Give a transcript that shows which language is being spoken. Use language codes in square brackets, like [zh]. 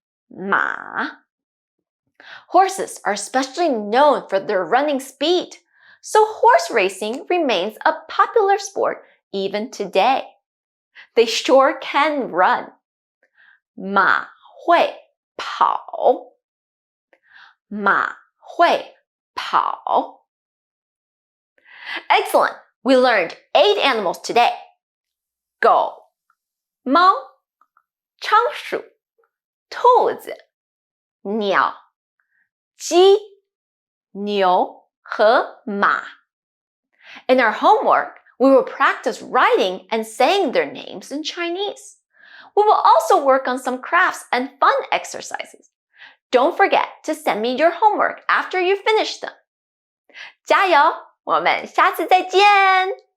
[en] 马 Horses are especially known for their running speed, so horse racing remains a popular sport even today. They sure can run. [zh] 马会跑。马会跑。 [en] Excellent! We learned 8 animals today. [zh] 狗、猫、仓鼠、兔子、鸟、鸡、牛和马。 [en] In our homework, we will practice writing and saying their names in Chinese. We will also work on some crafts and fun exercises. Don't forget to send me your homework after you finish them. [zh] 加油！我们下次再见！